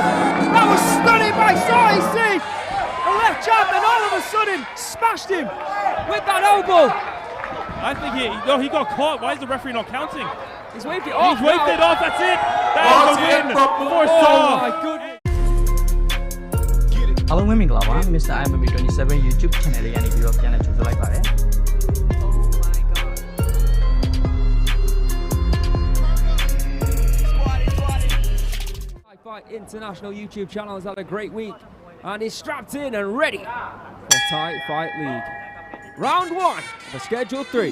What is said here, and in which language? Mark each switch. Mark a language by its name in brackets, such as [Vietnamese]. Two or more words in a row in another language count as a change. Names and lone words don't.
[English] That was stunning by Saw-AC. The left jab, and all of a sudden smashed him with that elbow. I think he got caught. Why is the referee not counting? He's waved it off. He's waved it off. That's it. That's the win for Saw. My goodness. [Burmese] အားလုံးပဲမင်္ဂလာပါ Mr. IMMB27 YouTube channel လေးကနေပြီးတော့ပြန်လည်ကြိုဆိုလိုက်ပါတယ် [English] Fight International YouTube channel has had a great week and is strapped in and ready for Thai Fight League. Round 1 for Schedule 3.